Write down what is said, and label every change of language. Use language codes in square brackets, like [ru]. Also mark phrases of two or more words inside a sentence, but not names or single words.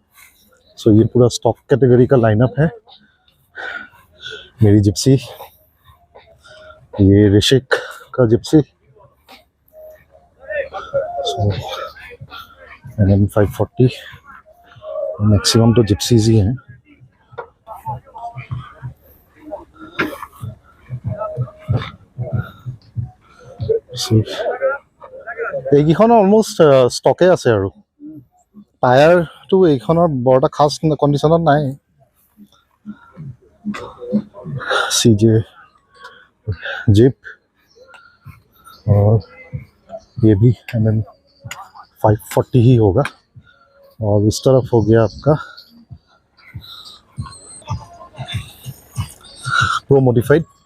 [hi] सो ये पूरा [en] stock category [hi] का लाइनअप है। मेरी जिप्सी, ये ऋषिक का जिप्सी, NM 540, मैक्सिमम तो जिप्सीज ही हैं। [as] এইকেইখন অলমোষ্ট ষ্টকে আছে আৰু টায়াৰটো এইখনৰ বৰ এটা খাছ কণ্ডিশ্যনত নাই। [hi] CJ जिप और ये भी NM 540 ही होगा। और इस तरफ हो गया आपका [en] pro modified.